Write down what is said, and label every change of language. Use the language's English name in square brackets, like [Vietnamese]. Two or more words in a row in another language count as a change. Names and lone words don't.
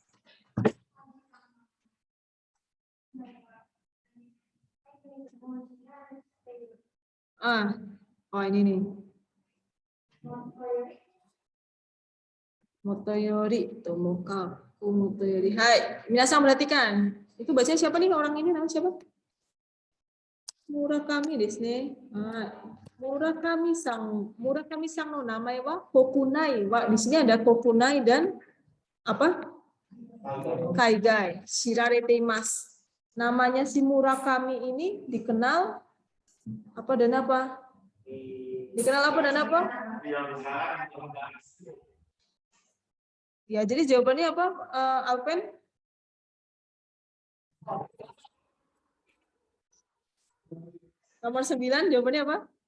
[Indonesian] Oh ini nih. Motoyori, Tomokaku Motoyori. Hai, minasan perhatikan. Itu bacanya siapa nih orang ini namanya siapa? [Japanese] 村上です. 村上さんの名前は国内. [Indonesian] Wa di sini ada kokunai dan apa? [Japanese] 海外。知られています. [Indonesian] Namanya si Murakami ini dikenal apa dan apa? Dikenal apa dan apa? Ya, jadi jawabannya apa, Alpen? Nomor 9, jawabannya apa?